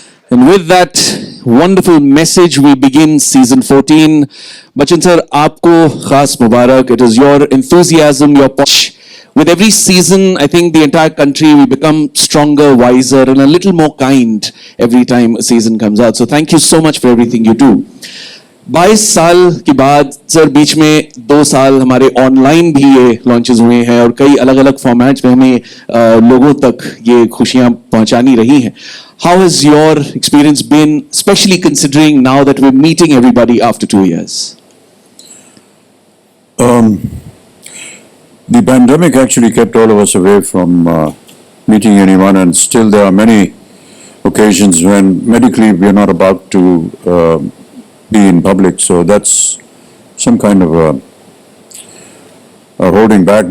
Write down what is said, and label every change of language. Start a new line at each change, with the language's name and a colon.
English: And with that wonderful message, we begin season 14. Bachchan sir,
Hindi: aapko khas mubarak.
English: It is your enthusiasm, your push. With every season, I think the entire country will become stronger, wiser, and a little more kind every time a season comes out. So thank you so much for everything you do.
Hindi: 22 साल के बाद sir बीच में 2 साल हमारे online भी ये launches हुए हैं और कई अलग अलग फॉर्मेट्स में हमें लोगों तक ये खुशियां पहुंचानी रही हैं.
English: How has your experience been, specially considering now that we are meeting everybody after 2 years? The pandemic actually kept all of us away from meeting anyone, and still there are many occasions when medically we are not about to be in public. So that's some kind of a holding back.